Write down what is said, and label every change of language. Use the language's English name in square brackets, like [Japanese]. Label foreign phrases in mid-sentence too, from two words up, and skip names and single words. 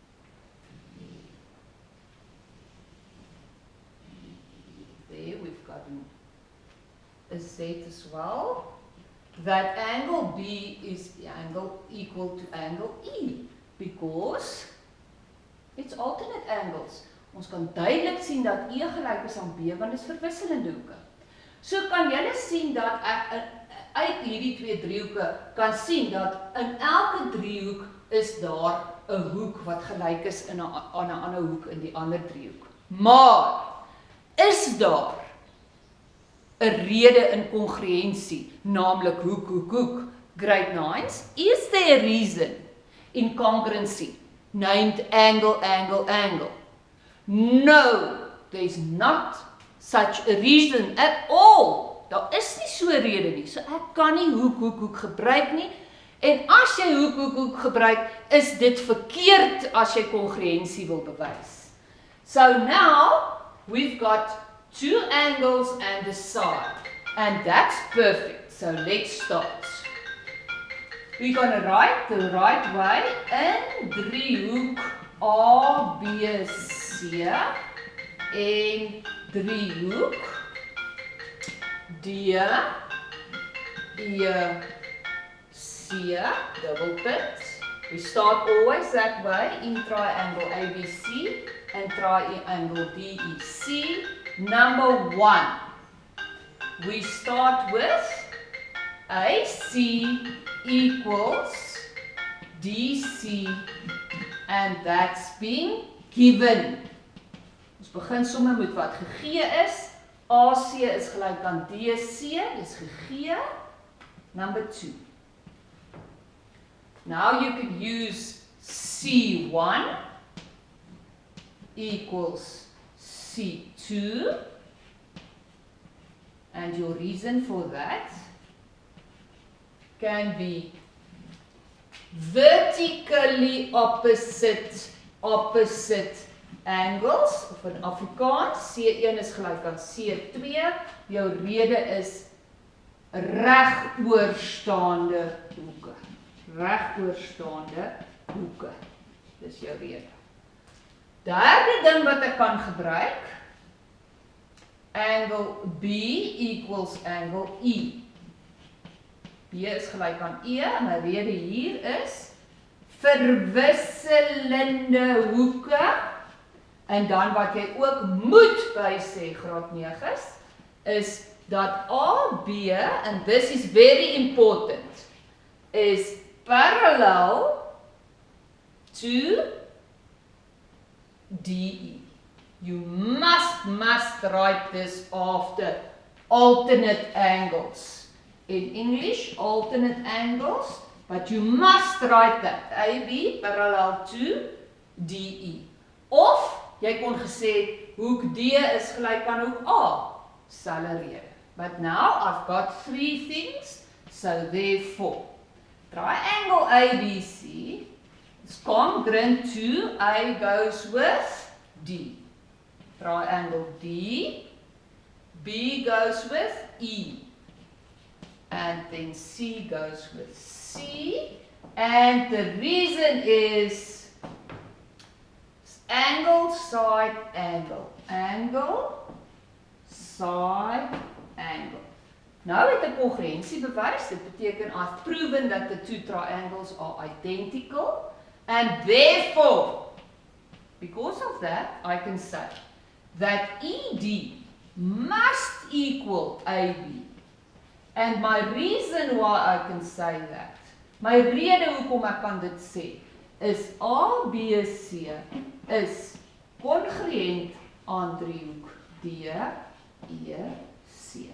[English] there we've got a Z as well, that angle B is angle equal to angle E because it's alternate angles. [Afrikaans] Ons kan duidelik sien dat E gelyk is aan B, want dit is verwisselende hoeke. So kan julle sien dat ek uit hierdie twee driehoeke kan sien dat in elke driehoek is daar 'n hoek wat gelyk is aan 'n ander hoek in die ander driehoek. Maar is daar 'n rede in kongruensie, naamlik hoek, grade 9's? [English] Is there a reason in congruency named angle? No, there's not such a reason at all. [Afrikaans] Daar is nie so 'n rede nie. So ek kan nie hoek gebruik nie. En as jy hoek gebruik, is dit verkeerd as jy kongruensie wil bewys. [English] So now we've got two angles and a side. And that's perfect. So let's start. We're going to write the right way in [Afrikaans] driehoek ABC en driehoek D [English] double punt. We start always that way in triangle ABC and triangle DEC. Number 1, we start with AC equals DC, and that's being given. [Afrikaans] Ons begin sommer met wat gegee is. AC is gelyk aan DC, dis gegee. [English] Number 2. Now you can use C1 equals C2, and your reason for that can be vertically opposite angles, [Afrikaans] of in Afrikaans, C1 is gelyk aan C2, jou rede is regoorstaande hoeke. Regoorstaande hoeke, dis jou rede. Derde ding wat ek kan gebruik, [English] angle B equals angle E. [Afrikaans] B is gelyk aan E, en my rede hier is verwisselende hoeke, en dan wat jy ook moet by sê, graad 9's, is dat AB, [English] and this is very important, is parallel to DE. You must write this after alternate angles. In English, alternate angles, but you must write that. AB parallel to DE. [Afrikaans] Of, jy kon gesê, hoek D is gelyk aan hoek A. Selfe rede. [English] But now, I've got 3 things, so therefore, triangle ABC is congruent to A goes with D. Triangle D, B goes with E. And then C goes with C. And the reason is angle, side, angle. Angle, side, angle. [Afrikaans] Nou het ek congruensie bewys. Dit beteken [English] I've proven that the two triangles are identical. And therefore, because of that, I can say that ED must equal AB. And my reason why I can say that, [Afrikaans] my rede hoekom ek kan dit sê, is ABC is congruent aan driehoek DEC.